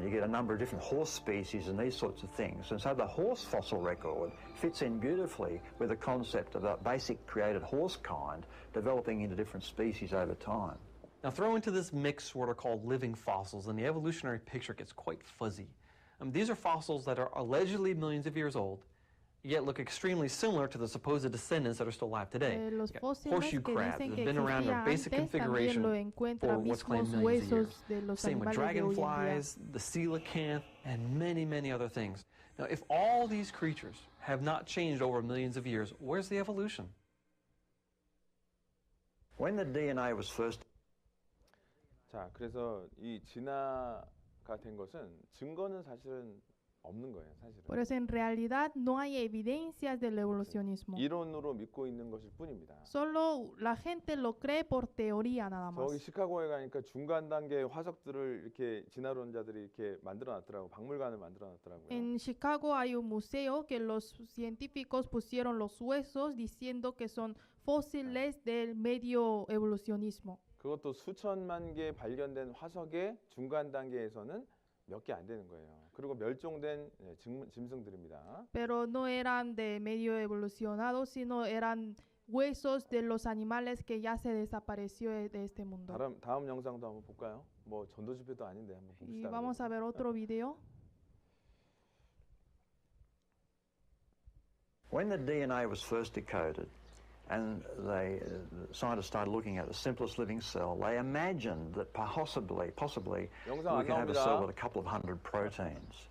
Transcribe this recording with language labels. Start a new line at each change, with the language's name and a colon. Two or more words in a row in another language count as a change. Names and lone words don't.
English: You get a number of different horse species and these sorts of things. And so the horse fossil record fits in beautifully with the concept of a basic created horse kind developing into different species over time. Now throw into this mix what are called living fossils, and the evolutionary picture gets quite fuzzy. These are fossils that are allegedly millions of years old, yet look extremely similar to the supposed descendants that are still alive today.
Spanish: Los
English: You got
Spanish: fósiles
English: horseshoe
Spanish: que
English: crabs
Spanish: dicen
English: that
Spanish: que
English: have been around in
Spanish: existía
English: basic
Spanish: antes también
English: configuration
Spanish: lo
English: for
Spanish: encuentra
English: what's claimed
Spanish: mismos
English: millions of years.
Spanish: huesos de los
English: Same with
Spanish: animales de hoy en día.
English: dragonflies, the coelacanth, and many, many other things. Now, if all these creatures have not changed over millions of years, where's the evolution? When the DNA was first
Korean: 자, 그래서 이 진화가 된 것은 증거는 사실은 없는 거예요, 사실은.
Spanish: Por eso en realidad no hay evidencias del evolucionismo.
Korean: 이론으로 믿고 있는 것일 뿐입니다.
Spanish: Solo la gente lo cree por teoría nada más.
Korean: 저기 시카고에 가니까 중간 단계 화석들을 이렇게 진화론자들이 이렇게 만들어 놨더라고. 박물관을 만들어 놨더라고요.
Spanish: En Chicago hay un museo que los científicos pusieron los huesos diciendo que son fósiles del medio evolucionismo.
Korean: 그것도 수천만 개 발견된 화석의 중간 단계에서는 몇 개 안 되는 거예요. 그리고 멸종된 짐승들입니다.
Spanish: Pero no eran de medio evolucionado, sino eran huesos de los animales que ya se desapareció de este mundo.
Korean: 다음 영상도 한번 볼까요? 뭐 전도 집회도 아닌데 한번
Spanish: Y
Korean: 봅시다.
Spanish: vamos a ver otro video.
English: When the DNA was first decoded and scientists started looking at the simplest living cell, they imagined that possibly
Korean: 영상
English: we
Korean: 안
English: could have a cell
Korean: 나옵니다.
English: with a couple of hundred proteins.